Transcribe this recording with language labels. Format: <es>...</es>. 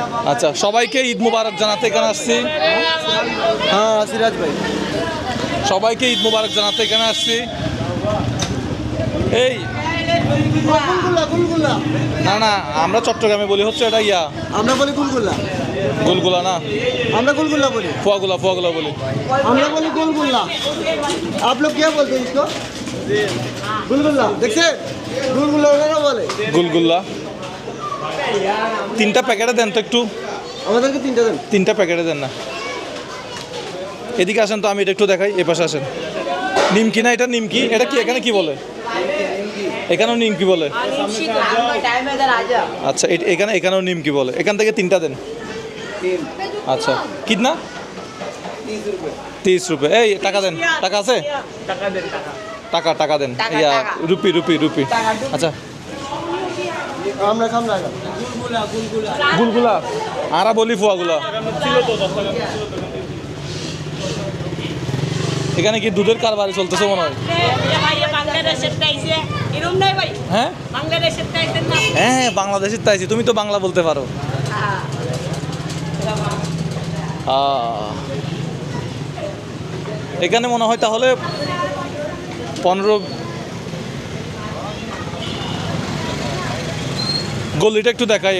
<bn>আচ্ছা, সবাইকে ঈদ মুবারক জানাতে এখানে আসছি। হ্যাঁ সিরাজ ভাই সবাইকে ঈদ মুবারক জানাতে এখানে আসছি। এই গুলগুলা গুলগুলা না না, আমরা চট্টগ্রামে বলি হচ্ছে এটা ইয়া আমরা বলি গুলগুলা গুলগুলা না, আমরা গুলগুলা বলি ফুয়াগুলা ফুয়াগুলা বলি। আমরা বলি গুলগুলা</bn> <hi>आप लोग क्या बोलते हैं इसको गुलगुल्ला देखिए गुलगुल्ला</hi> <bn>ওনারা বলে গুলগুল্লা। 3টা প্যাকেটে দেন তো একটু, আমাদেরকে 3টা দেন। 3টা প্যাকেটে দেন না। এদিকে আসেন তো, আমি এটা একটু দেখাই, এ পাশে আসেন। নিমকি না, এটা নিমকি, এটা কি এখানে কি বলে? এখানেও নিমকি বলে। আচ্ছা, এখানেও নিমকি বলে। এখান থেকে 3টা দেন। আচ্ছা,</bn> <hi>কিতনা? 30 रुपये।</hi> <bn>এই টাকা দেন, টাকা আছে? টাকা দেন, ইয়া রুপি। আচ্ছা, আমরা সামনে আগা গুলগুলা আরা বলি ফুয়াগুলা। এখানে কি দুধের কারবারি চলতেছে মনে হয়?</bn> <hi>भाई ये बांग्लादेश से आइছে</hi> <bn>এরকম নাই ভাই হ্যাঁ বাংলাদেশ থেকে আইছেন না হ্যাঁ, বাংলাদেশের তাইছি, তুমি তো বাংলা বলতে পারো। এখানে মনে হয় তাহলে 15 গলিটা একটু দেখাই।</bn>